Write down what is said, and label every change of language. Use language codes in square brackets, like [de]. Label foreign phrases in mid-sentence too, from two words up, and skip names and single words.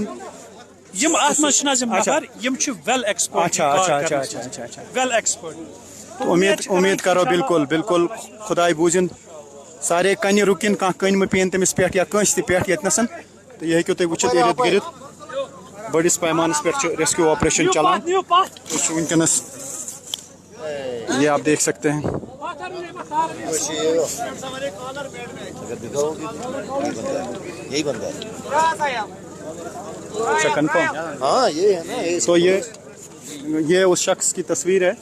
[ks] یم اتھ منٛز چھِنہٕ حظ یِم نفر یِم چھِ [en] well expert well expert. [ks] امید کرو بالکل بالکل خداے بوٗزِن سارے کنہِ رُکِن کانٛہہ کٔنۍ مہٕ پیٚیِن تٔمِس پٮ۪ٹھ یا کٲنٛسہِ تہِ پٮ۪ٹھ ییٚتنَسن تہٕ یہِ ہیٚکِو تُہۍ وٕچھِتھ ارد گرد بٔڑِس پیمانس پٮ۪ٹھ چھُ [en] rescue operation [ks] چلان. تُہۍ چھِو وٕنکٮ۪نس [ur] یہ آپ دیکھ سکتے ہیں. اچھا کنفرم تو یہ اس شخص کی تصویر ہے.